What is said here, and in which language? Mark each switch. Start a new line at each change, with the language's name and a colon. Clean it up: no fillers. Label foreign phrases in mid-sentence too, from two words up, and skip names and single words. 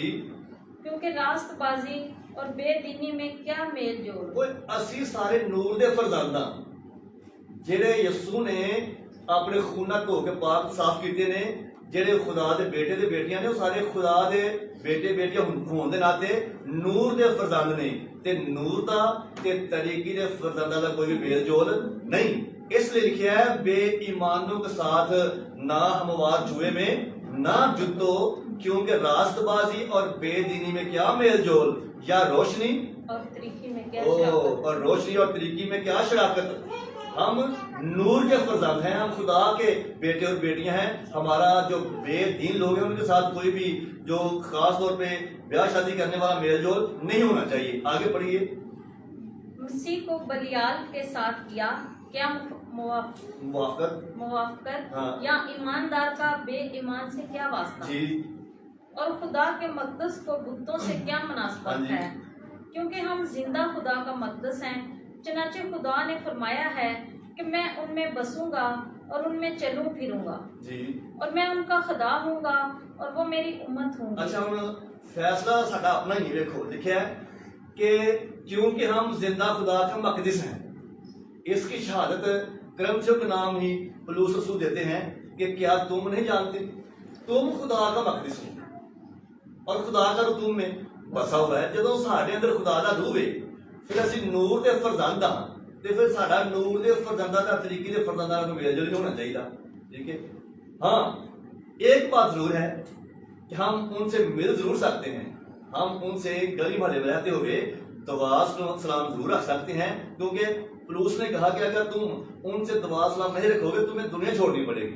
Urdu: کیونکہ راست بازی اور بے دینی میں کیا میل جول۔
Punjabi: وہ اسی سارے نور دے فرزنداں جڑے یسوع نے اپنے خونہ دھو کے پاک صاف کیتے نے، جڑے خدا دے بیٹے دے بیٹیاں نے، وہ سارے خدا دے بیٹے بیٹیاں ہون دے ناتے نور دے فرزند نے۔ تے نور دا تے طریقی دے فرزنداں دا کوئی بھی میل جول نہیں۔
Urdu: اس لیے لکھا ہے بے ایمانوں کے ساتھ نہ ہموار جوئے میں نہ جتو، کیونکہ راست بازی اور بے دینی میں کیا میل جول، یا روشنی اور طریقی میں کیا شراکت۔ اور روشنی اور طریقی میں کیا شراکت۔ ہم نور کے فرزند ہیں، ہم خدا کے بیٹے اور بیٹیاں ہیں۔ ہمارا جو بے دین لوگ ہیں ان کے ساتھ کوئی بھی جو خاص طور پہ بیاہ شادی کرنے والا میل جول نہیں ہونا چاہیے۔ آگے پڑھیے۔ مسیح کو بلیال کے ساتھ کیا موافقت موافقت ہاں۔ یا ایماندار کا بے ایمان سے کیا واسطہ۔ جی، اور خدا کے مقدس کو بتوں سے کیا हाँ मुनासबत जी। ہے، کیونکہ ہم زندہ خدا کا مقدس ہیں۔ چنانچہ خدا نے فرمایا ہے کہ میں ان میں بسوں گا اور ان میں چلوں پھروں گا, जी। اور میں ان کا خدا ہوں گا اور وہ میری امت ہوں گی. اچھا، ہم فیصلہ
Punjabi: ساڈا اپنا ہی دیکھو
Urdu: لکھا ہے کہ کیونکہ ہم زندہ خدا کا مقدس ہیں. اس کی شہادت کرنتھیوں کے نام ہی پولس رسول دیتے ہیں کہ کیا تم نہیں جانتے تم خدا کا مقدس ہو اور خدا کا روح تم میں بسا ہوا ہے.
Punjabi: ਜਦੋਂ ਸਾਡੇ ਅੰਦਰ ਖੁਦਾ ਦਾ ਰੂਹ ਹੈ ਫਿਰ ਅਸੀਂ ਨੂਰ ਦੇ ਫਰਜ਼ੰਦ ਹਾਂ ਤੇ ਫਿਰ ਸਾਡਾ ਨੂਰ ਦੇ ਫਰਜ਼ੰਦਾਂ ਦਾ ਤਰੀਕੇ ਦੇ ਫਰਜ਼ੰਦਾਂ ਨਾਲ ਮੇਲ ਜੋਲ ਹੋਣਾ ਚਾਹੀਦਾ।
Urdu: ٹھیک ہے. ہاں، ایک بات ضرور ہے کہ ہم ان سے مل ضرور سکتے ہیں، ہم ان سے گلی محلے میں رہتے ہوئے دعا سلام ضرور رکھ سکتے ہیں، کیونکہ پولس نے کہا کہ اگر تم ان سے دعا سلام نہیں رکھو گے تمہیں دنیا چھوڑنی پڑے گی.